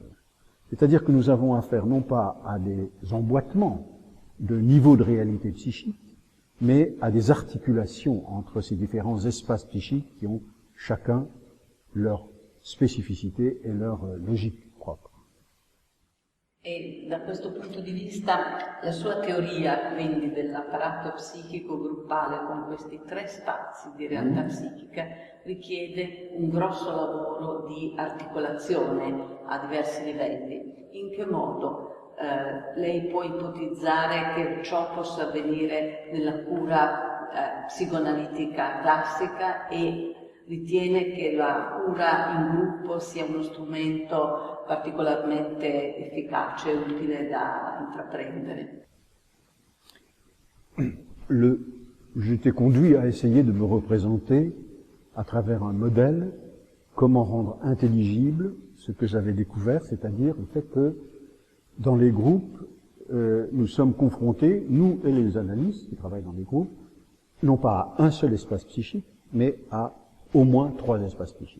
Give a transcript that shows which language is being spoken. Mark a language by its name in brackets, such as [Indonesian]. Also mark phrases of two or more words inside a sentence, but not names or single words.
[French] C'est-à-dire que nous avons affaire non pas à des emboîtements de niveaux de réalité psychique, mais à des articulations entre ces différents espaces psychiques qui ont chacun leur spécificité e leur logique propre. [Italian] E da questo punto di vista la sua teoria quindi dell'apparato psichico gruppale con questi 3 spazi di realtà psichica richiede un grosso lavoro di articolazione a diversi livelli. In che modo lei può ipotizzare che ciò possa avvenire nella cura psicoanalitica classica e ritiene che la cura in gruppo sia uno strumento particolarmente efficace e utile da intraprendere? [French] J'étais conduit à essayer de me représenter, à travers un modèle, comment rendre intelligible ce que j'avais découvert, c'est-à-dire le fait que dans les groupes, nous sommes confrontés, nous et les analystes qui travaillent dans les groupes, non pas à un seul espace psychique, mais à au moins 3 espaces psychiques.